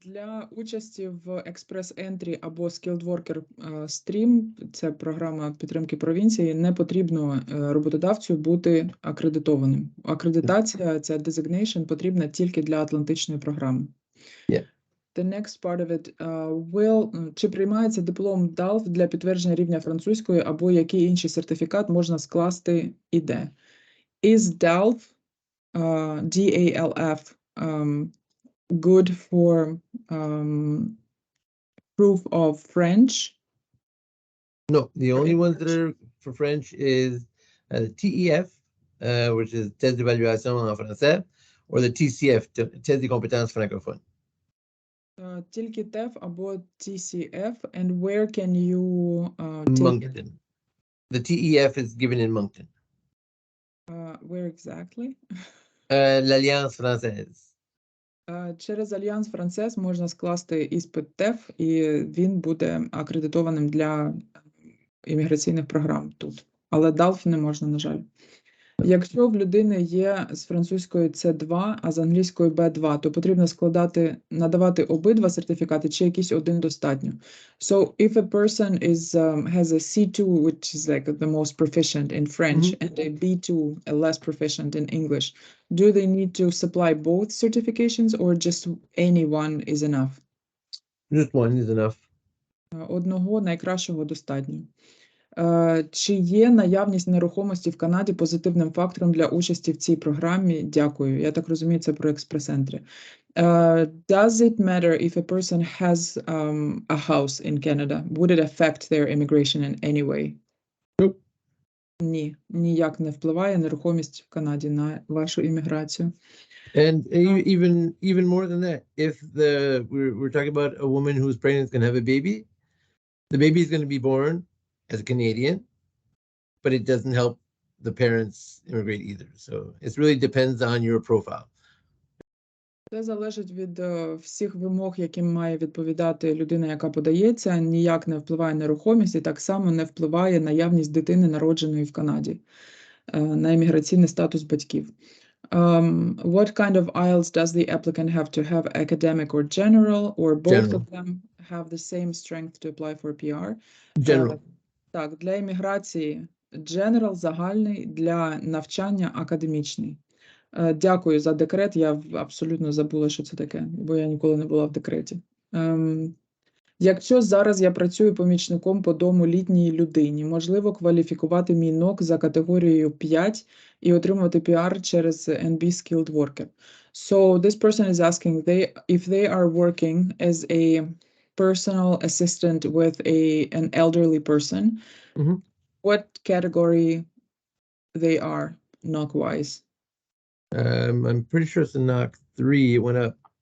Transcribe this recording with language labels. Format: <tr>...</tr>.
<uk>Для участі в Express Entry або Skilled Worker Stream, це програма підтримки провінції, не потрібно роботодавцю бути акредитованим. Акредитація, ця designation, потрібна тільки для Атлантичної програми.</uk> <en>Yeah. The next part of it,</en> <uk>чи приймається диплом DALF для підтвердження рівня французької або який інший сертифікат можна скласти і де?</uk> <en>Is DALF, DALF, good for proof of French? No, the only ones that are for French is TEF, which is test d'évaluation en français, or the TCF, test des compétences francophones.</en> <uk>Тільки TEF або TCF,</uk> <en>and where can you take Moncton. The TEF is given in Moncton. Where exactly? L'Alliance Française.</en> <uk>Через Альянс Францез можна скласти іспит TEF, і він буде акредитованим для імміграційних програм тут. Але DALF не можна, на жаль. Якщо в людини є з французькою C2, а з англійською B2, то потрібно надавати обидва сертифікати, чи якийсь один достатньо.</uk> <en>So if a person has a C2, which is like the most proficient in French, and a B2, a less proficient in English, do they need to supply both certifications or just any one is enough? Just one is enough.</en> <uk>Одного найкращого достатньо. Чи є наявність нерухомості в Канаді позитивним фактором для участі в цій програмі? Дякую. Я так розумію, це про експрес-ентрі.</uk> <en>Does it matter if a person has a house in Canada? Would it affect their immigration in any way? Nope.</en> <uk>Ні, ніяк не впливає нерухомість в Канаді на вашу імміграцію.</uk> <en>And even more than that, if we're talking about a woman who's pregnant is going to have a baby, the baby is going to be born as a Canadian, but it doesn't help the parents immigrate either. So it really depends on your profile.</en> <uk>Це залежить від всіх вимог, яким має відповідати людина, яка подається. Ніяк не впливає нерухомість і так само не впливає наявність дитини, народженої в Канаді, на імміграційний статус батьків.</uk> <en>What kind of IELTS does the applicant have to have, academic or general, or both of them have the same strength to apply for PR? General.</en> <uk>Так, для імміграції general – загальний, для навчання – академічний. Дякую за декрет, я абсолютно забула, що це таке, бо я ніколи не була в декреті. Якщо зараз я працюю помічником по дому літній людині, можливо кваліфікувати мій НОК за категорією 5 і отримувати PR через NB Skilled Worker.</uk> <en>So this person is asking if they are working as a personal assistant with an elderly person, what category they are NOC-wise? I'm pretty sure it's a NOC 3. It went up.</en>